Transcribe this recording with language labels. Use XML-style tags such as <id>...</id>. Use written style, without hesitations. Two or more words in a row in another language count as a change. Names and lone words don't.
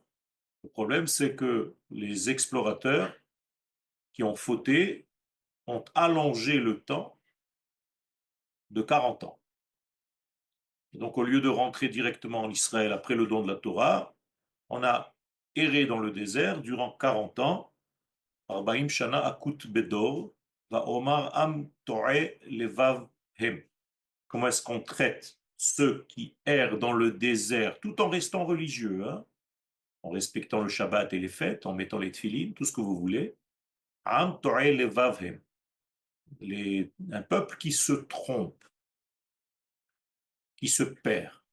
<fr>Le problème, c'est que les explorateurs qui ont fauté ont allongé le temps de 40 ans. Et donc, au lieu de rentrer directement en Israël après le don de la Torah, on a erré dans le désert durant 40 ans.</fr> <he>ארבעים שנה אקוט בדור ואמר עם תועי לבב הם.</he> <fr>Comment est-ce qu'on traite ceux qui errent dans le désert tout en restant religieux, hein, en respectant le Shabbat et les fêtes, en mettant les tefilines, tout ce que vous voulez.</fr> <he>עם תועי לבב הם.</he> <fr>Un peuple qui se trompe, qui se perd.</fr>